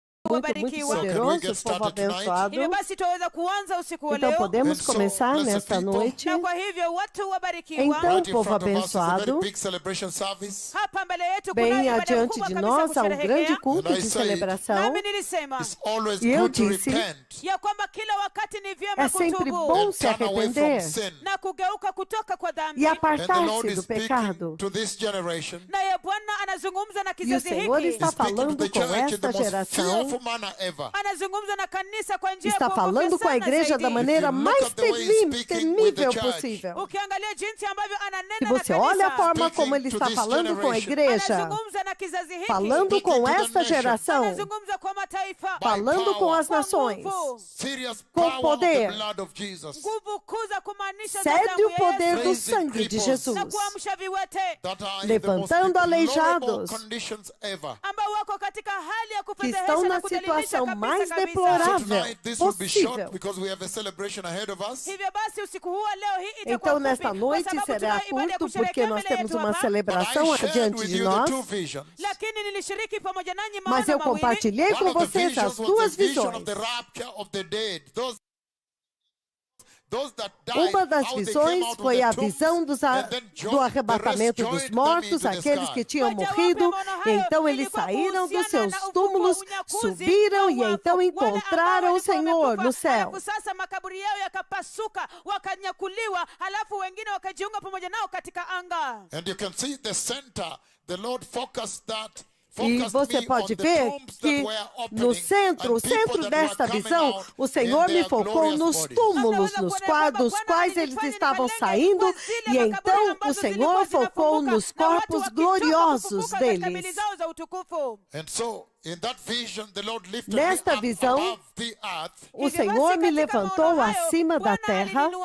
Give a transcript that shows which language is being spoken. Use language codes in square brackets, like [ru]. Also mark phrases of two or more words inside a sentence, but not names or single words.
[sw] wabarikiwa. [pt] poderoso, povo abençoado. [sw] Hivyo basi tuweza kuanza usiku wa [pt] Então [sw] leo. [pt] podemos [en] And so, [pt] começar [en] blessed [pt] nesta [en] people, [pt] noite. [sw] Na kwa hivyo watu wabarikiwa. [pt] Então, [en] Right in [pt] povo [en] front of us is a very [pt] abençoado, [en] big celebration service. [sw] Hapa mbele yetu kuna [pt] bem [sw] ibada [pt] adiante [sw] kubwa [pt] de [sw] kabisa [pt] nós há um grande [sw] kusherehekea. [pt] culto [en] And I [pt] de [en] said, [pt] celebração. [sw] Nami nilisema [en] It's always [pt] E eu [en] good to [pt] disse, [en] repent [sw] ya kwamba kila wakati ni vyema [pt] É sempre [sw] kutubu [pt] bom [en] and [pt] se [en] turn away from [pt] arrepender [en] sin. [sw] na kugeuka kutoka kwa dhambi. [pt] e [en] And the Lord [pt] apartar-se [en] is [pt] do [en] speaking [pt] pecado. [en] to this generation. [sw] Naye Bwana anazungumza na [pt] E o [sw] kizazi [pt] Senhor [sw] hiki. [pt] está [en] He's speaking to [pt] falando [en] the [pt] com [en] church in the [pt] esta [en] most [pt] geração, [en] fearful manner ever. [sw] Anazungumza na kanisa kwa njia ya [pt] está [sw] kuogofya [pt] falando com a [sw] sana [pt] igreja da [sw] zaidi. [pt] maneira [en] If you look [pt] mais [en] at the way he's speaking with the [pt] temível [en] church, [pt] possível. [sw] Ukiangalia jinsi ambavyo [pt] Se [sw] ananena na [pt] você olha a [sw] kanisa, [pt] forma como ele [en] Speaking [pt] está [en] to this [pt] falando com a [en] generation. [pt] igreja, [sw] anazungumza na kizazi hiki, [pt] falando com [en] Speaking to the [pt] esta [en] nation. [pt] geração, [sw] anazungumza kwa mataifa, [en] By [pt] falando com [en] power. [pt] as nações, [sw] nguvu, [en] Serious [pt] Com [en] power of the [pt] poder. [en] blood of Jesus. [sw] nguvu kuu za kumaanisha za [pt] cede [sw] damu [pt] o [sw] ya [pt] poder [sw] Yesu, [pt] do [en] Raising [pt] sangue de [en] cripples. [pt] Jesus, [sw] na kuamsha viwete [en] That are in the most [pt] levantando [en] deplorable [pt] aleijados, [en] conditions ever. [sw] ambao wako katika hali ya [pt] que [sw] kufedhehesha [pt] estão [sw] na na kudhalilisha [pt] situação [sw] kabisa [pt] mais [sw] kabisa. [en] So [pt] deplorável [en] tonight this will be short [pt] possível. [en] because we have a celebration ahead of us. [sw] Hivyo basi usiku huu wa leo hii itakuwa [pt] Então, [sw] fupi, [pt] nesta [sw] kwa [pt] noite [sw] sababu [pt] será [sw] tuna ibada ya [pt] curto, porque [sw] kusherehekea [pt] nós [sw] mbele [pt] temos [sw] yetu [pt] uma [sw] hapa. [en] But [pt] celebração [en] I shared [pt] adiante [en] with [pt] de [en] you the [pt] nós, [en] two visions. [sw] Lakini nilishiriki pamoja nanyi [pt] mas [sw] maono [pt] eu [sw] mawili. [pt] compartilhei com [en] One of the [pt] vocês as [en] visions was [pt] duas [en] the vision [pt] visões. [en] of the rapture of the dead. Those that died, [pt] Uma das [en] how they came [pt] visões [en] out of [pt] foi [en] the [pt] a [en] tombs, [pt] visão [en] and then [pt] do arrebatamento dos mortos, aqueles que tinham morrido. Então eles saíram dos seus túmulos, subiram e então encontraram o Senhor no céu. [sw] Halafu sasa makaburi yao yakapasuka, wakanyakuliwa, halafu wengine wakajiunga pamoja nao katika anga. [en] And you can see the center, the Lord focused that. [pt] E você pode ver que no centro, o centro desta visão, o Senhor me focou nos túmulos dos quais eles estavam saindo, e então o Senhor focou nos corpos gloriosos deles. Nesta visão, o Senhor me levantou acima da terra.